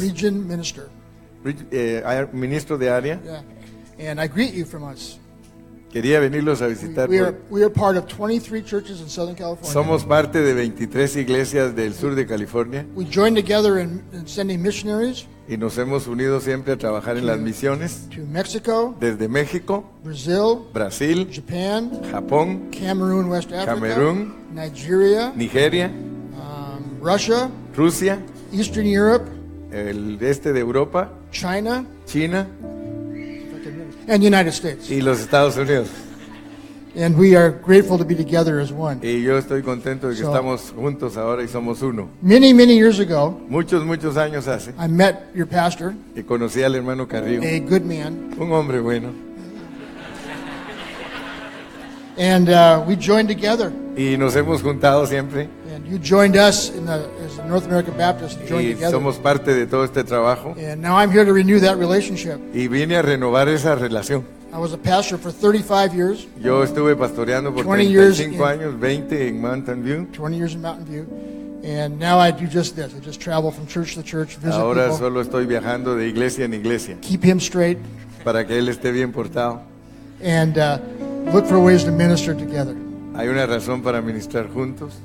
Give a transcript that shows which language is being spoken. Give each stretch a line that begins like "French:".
English: Region Minister.
Spanish: ministro de área.
English: Yeah. And I greet you from us.
Spanish: Quería venirlos a visitar.
English: We are part of 23 churches in Southern California.
Spanish: Somos parte de 23 iglesias del sur de California
English: We join together in sending missionaries
Spanish: y nos hemos unido siempre a trabajar en las misiones
English: to Mexico,
Spanish: desde México,
English: Brazil,
Spanish: Brasil,
English: Japan,
Spanish: Japón,
English: Cameroon, West Africa,
Spanish: Camerún,
English: Nigeria,
Spanish: Nigeria,
English: Russia,
Spanish: Rusia,
English: Eastern Europe,
Spanish: el este de Europa,
English: China,
Spanish: China
English: and the United States.
Spanish: y los Estados Unidos.
English: And we are grateful to be together as one.
Spanish: Y yo estoy contento de que
English: So-
Spanish: estamos juntos ahora y somos uno.
English: Many, many years ago,
Spanish: Muchos años hace
English: I met your pastor,
Spanish: que conocí al hermano Carrillo,
English: a good man,
Spanish: un hombre bueno,
English: and we joined together.
Spanish: y nos hemos juntado siempre
English: And you joined us as a North American Baptist, joined
Spanish: y
English: together.
Spanish: somos parte de todo este trabajo
English: And now I'm here to renew that relationship.
Spanish: y vine a renovar esa relación.
English: I was a pastor for 35 years,
Spanish: Yo estuve pastoreando por
English: 20 years
Spanish: 35
English: in-
Spanish: años, 20 en Mountain View.
English: 20 years in Mountain View. And now I do just this. I just travel from church to church, visit
Spanish: Ahora
English: people,
Spanish: solo estoy viajando de iglesia en iglesia
English: keep him straight,
Spanish: para que él esté bien portado.
English: and look for ways to minister together.
Spanish: Hay una razón para ministrar juntos